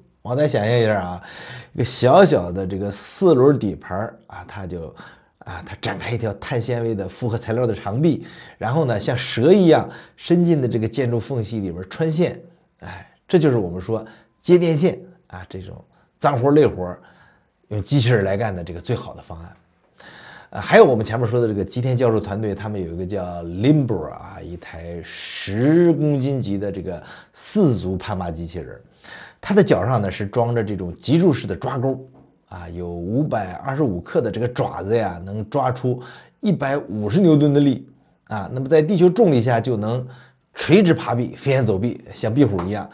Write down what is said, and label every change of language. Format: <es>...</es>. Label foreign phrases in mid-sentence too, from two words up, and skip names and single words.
<zh>我再想象一下一個小小的這個4輪底盤它就它展開一條碳纖維的复合材料的長臂，然後呢像蛇一樣伸進的這個建築縫隙裡邊穿線， 這就是我們說接電線啊这种髒活累活用机器人来干的这个最好的方案。还有我们前面说的这个吉田教授团队，他们有一个叫 Limbo 啊，一台10公斤级的这个4足攀爬机器人，它的脚上呢是装着这种脊柱式的抓钩啊，有525克的这个爪子呀，能抓出150牛顿的力啊，那么在地球重力下就能垂直爬壁、飞檐走壁，像壁虎一样。</zh>